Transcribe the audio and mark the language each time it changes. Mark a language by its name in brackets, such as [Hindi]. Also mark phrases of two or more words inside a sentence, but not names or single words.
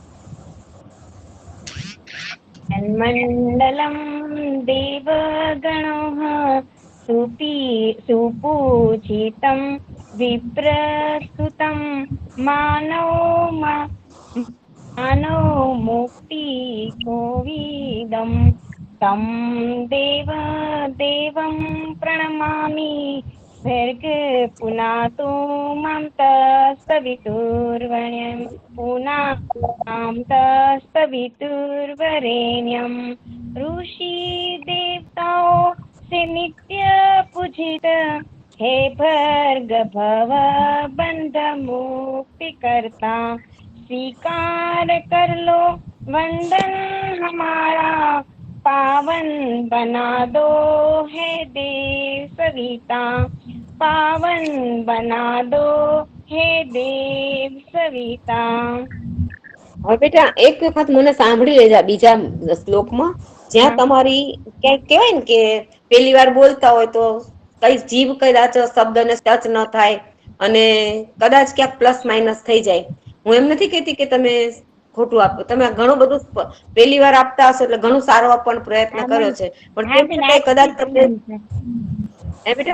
[Sanskrit] મંડલમ દેવગણઃ સુપૂજિતમ વિપ્રસ્તુતમ માનવ મુક્તિ કોવિદમ તમ દેવં પ્रणमामि भर्ग पुनातो मां तत्सवितुर्वरेण्यं पुनां तत्सवितुर्वरेण्यं [Hindi] ऋषि देवताओं से नित्य पूजित हे भर्ग भव बंध मुक्ति करता स्वीकार कर लो वंदन हमारा पावन बना दो हे देव सविता पावन बना दो हे देव सविता. [Gujarati] હવે બેટા એક વખત મને સાંભળી લેજા બીજા શ્લોકમાં જ્યાં તમારી ક્યાંક કહેવાય ને કે પહેલી વાર બોલતા હોય તો કઈ જીભ કદાચ શબ્દને ટચ ન થાય અને કદાચ ક્યાંક [English] plus minus [Gujarati] થઈ જાય. હું એમ નથી કહેતી કે તમે ખોટું આપો, તમે ઘણું બધું પહેલી વાર આપતા હશો એટલે ઘણું સારો આપવાનો પ્રયત્ન કર્યો છે પણ તેમ છતાંય કદાચ તમને હે બેટા